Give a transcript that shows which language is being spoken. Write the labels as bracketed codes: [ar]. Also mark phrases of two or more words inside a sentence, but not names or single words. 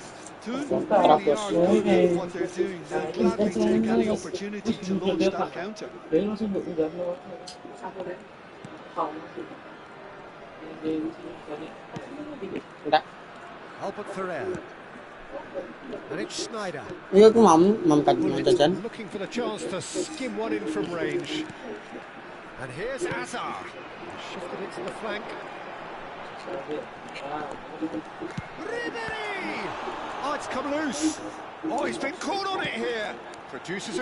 [en] Toon really are good at what they're doing. They'll gladly take any opportunity to launch that counter. [id] Enggak. [en] Albert Ferrer. And it's Schneider. [jv] Iya, aku mam jajan. [en] Looking for the chance to skim one in from range. And here's Hazard. Shifted it to the flank. Ribéry! Oh, it's come loose. Oh, he's been caught on it here. Produces a